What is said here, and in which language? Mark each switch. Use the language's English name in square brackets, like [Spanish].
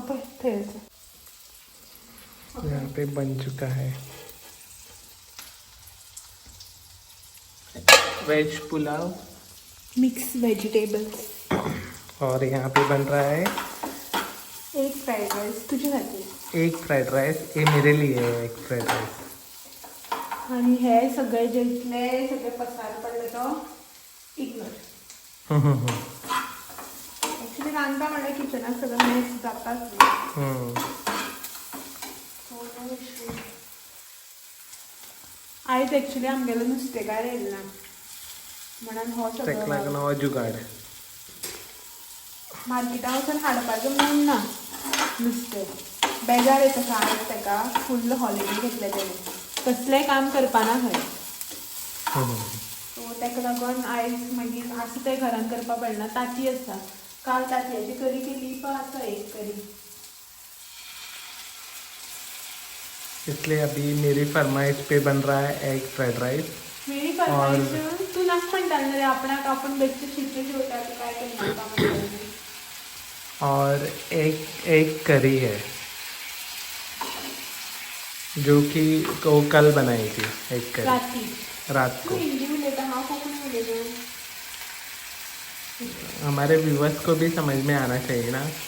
[Hindi] Okay यहाँ पे बन चुका है वेज पुलाव [English] mix vegetables, [Hindi] और यहाँ पे बन रहा है [Marathi] एग फ्राइड राइस तुझ्यासाठी। [Hindi] एग फ्राइड राइस, ये मेरे लिए है एग फ्राइड राइस। [Marathi] आणि हे सगळे जे इथले सगळे पसार पडले तो इग्नोर. [Goan Konkani] ऍक्च्युली रांदता म्हणल्यार किचनात सगळं मेस जाताच आयज ऍक्च्युली आमगेलो नुस्तेकार येयलो ना म्हणून हो तेका लागून हो जुगाड. मार्केटां वचून हाडपाचो म्हूण ना नुस्तें. बेजार येता सारक ताका फुल्ल हॉलिडे घेतले तेणें कसलेंय काम करपाना खंय. सो ताका लागून आयज मागीर आसा तें घरान करपा पडना. ताती आसा काल तांतयांची करी केली पण आसा एक करी. [Hindi] इसलिए अभी मेरी फरमाइश पे बन रहा है एग फ्राइड राइस. मेरी फरमाईश [Goan Konkani] तू नाक म्हणटाल रे आपणाक आपण बेश्टे शिट्यो जेवता तू काय करता. [Hindi] और एक करी है जो कि वो कल बनाई थी. एक करी रात को. [Goan Konkani] हिंदी उलयता हांव कोंकणी उलयतां. [Hindi] हमारे व्यूवर्स को भी समझ में आना चाहिए ना.